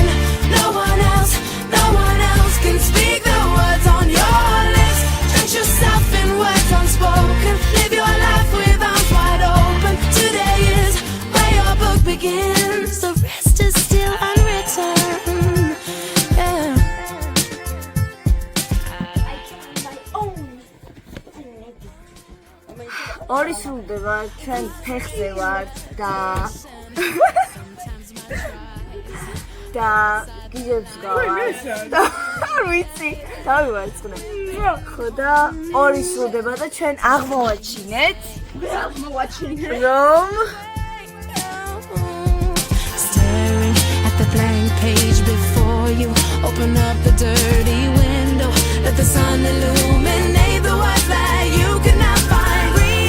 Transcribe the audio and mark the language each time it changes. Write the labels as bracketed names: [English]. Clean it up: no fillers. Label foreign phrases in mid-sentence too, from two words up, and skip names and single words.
[English] No one else can speak the words on your lips. Drench yourself in words unspoken. Live your life with arms wide open. Today is where your book begins. The rest is still unwritten. Yeah. [Georgian] ორი სრულდება, ჩვენ ფეხზე ვართ და გიჟებს გავართ. არ ვიცი, დავივარცხნე. ხო და ორი სრულდება და ჩვენ აღმოვაჩინეთ. რომ [English] Staring at the blank page before you. Open up the dirty window. Let the sun illuminate the words that you cannot find.